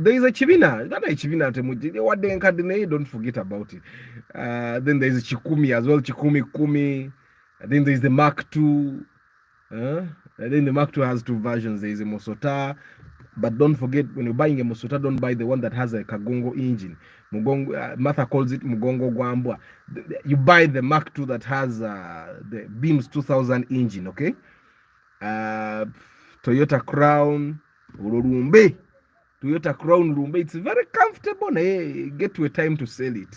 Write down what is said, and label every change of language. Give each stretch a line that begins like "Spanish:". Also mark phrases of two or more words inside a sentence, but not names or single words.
English: There is a Chivina. That is Chivina. What they encardinate, don't forget about it. Then there is a Chikumi as well. Chikumi Kumi. Then there is the Mark II. And then the Mark II has two versions. There is a Mosota. But don't forget, when you're buying a Mosota, don't buy the one that has a Kagongo engine. Mugongo, Martha calls it
Ganda: Mugongo Gwambwa.
English: You buy the Mark II that has the Beams 2000 engine, okay? Toyota Crown, Urumbe. Toyota Crown Rumbe. It's very comfortable. Get to a time to sell it.